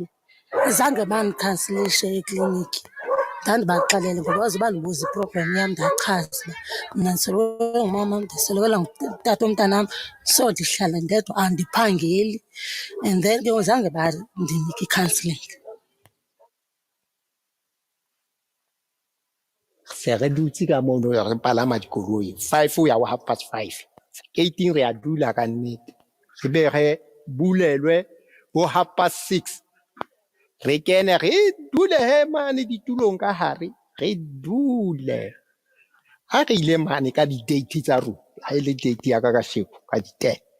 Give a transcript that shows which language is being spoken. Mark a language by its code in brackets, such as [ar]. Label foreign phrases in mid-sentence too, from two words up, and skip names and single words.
[xh] Zange bandikhansilishe ekliniki ndandibaxelele ngoba waze bandibuza iproblem yam ndachaza uba mna ndisoloko ngumama ndisolokelwa ngutata womntanam so ndihlala ndedwa andiphangeli [en] and then [xh] ke zange bandinike i-counselling. [st] Se re dutse ka mono re palama dikoloi 5 ho ya ho 5:30. 18 re a dula ka nnete re be re bulelwe ho 6:30 re kene re dule he mane ditulong ka hare re dule Ha re ile mane ka di-date tsa rona, ha e le date ya ka kasheko ka di-10.